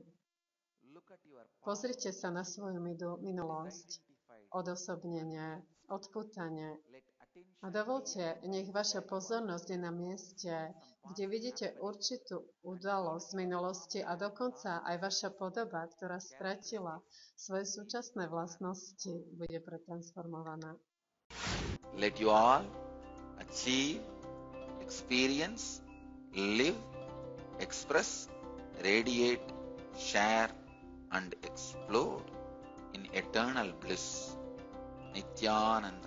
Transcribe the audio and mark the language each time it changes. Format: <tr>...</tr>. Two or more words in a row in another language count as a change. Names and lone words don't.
<sk>Pozrite sa na svoju minulosť, odosobnenie, odpútanie a dovolte, nech vaša pozornosť je na mieste, kde vidíte určitú udalosť z minulosti a dokonca aj vaša podoba, ktorá stratila svoje súčasné vlastnosti, bude pretransformovaná.</sk> <en>Let you all achieve, experience, live, express, radiate, share and explode in eternal bliss. Nityananda.</en>